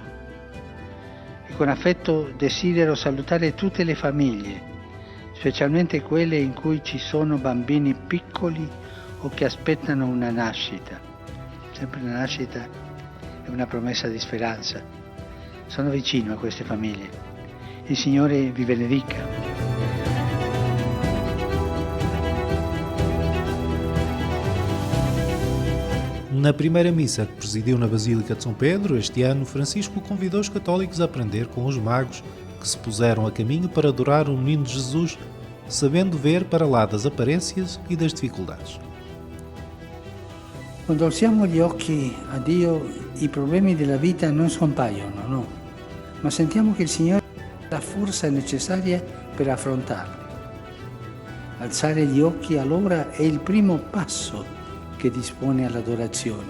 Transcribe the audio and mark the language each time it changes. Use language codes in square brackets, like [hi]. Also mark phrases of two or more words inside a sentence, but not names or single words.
[it] E con affetto desidero salutare tutte le famiglie, specialmente quelle in cui ci sono bambini piccoli o che aspettano una nascita. Sempre una nascita è una promessa di speranza. Sono vicino a queste famiglie. Il Signore vi benedica. [pt] Na primeira missa que presidiu na Basílica de São Pedro, este ano, Francisco convidou os católicos a aprender com os magos que se puseram a caminho para adorar o menino Jesus, sabendo ver para lá das aparências e das dificuldades. [it] Quando alziamo gli occhi a Dio, i problemi della vita non scompaiono, no, ma sentiamo che il Signore ha la forza necessaria per affrontarli. Alzare gli occhi allora è il primo passo che dispone all'adorazione.